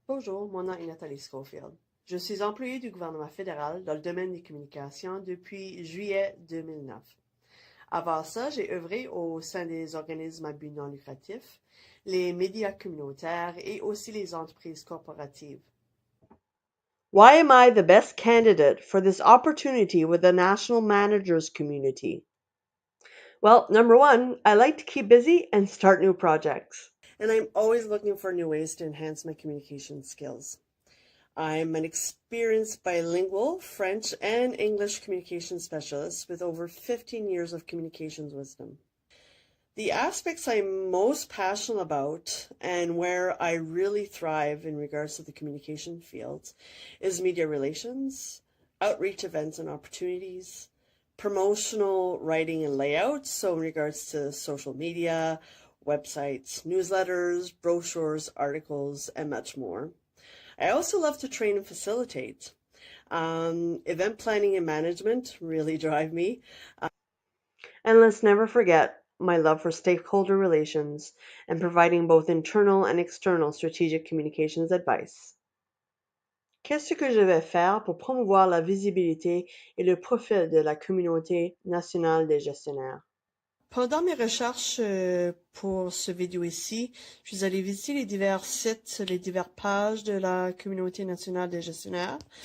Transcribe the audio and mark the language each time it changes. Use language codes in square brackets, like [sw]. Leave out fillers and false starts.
[fr] Bonjour, mon nom est Nathalie Schofield. Je suis employée du gouvernement fédéral dans le domaine des communications depuis juillet 2009. Avant ça, j'ai œuvré au sein des organismes à but non lucratif, les médias communautaires et aussi les entreprises corporatives. [en] Why am I the best candidate for this opportunity with the national managers community? Well, number one, I like to keep busy and start new projects. And I'm always looking for new ways to enhance my communication skills. I'm an experienced bilingual French and English communication specialist with over 15 years of communications wisdom. The aspects I'm most passionate about and where I really thrive in regards to the communication field is media relations, outreach events and opportunities, promotional writing and layout, so in regards to social media, websites, newsletters, brochures, articles, and much more. I also love to train and facilitate. Event planning and management really drive me. And let's never forget my love for stakeholder relations and providing both internal and external strategic communications advice. [fr] Qu'est-ce que je vais faire pour promouvoir la visibilité et le profil de la communauté nationale des gestionnaires? Pendant mes recherches pour ce vidéo ici, je suis allée visiter les divers sites, les diverses pages de la communauté nationale des gestionnaires.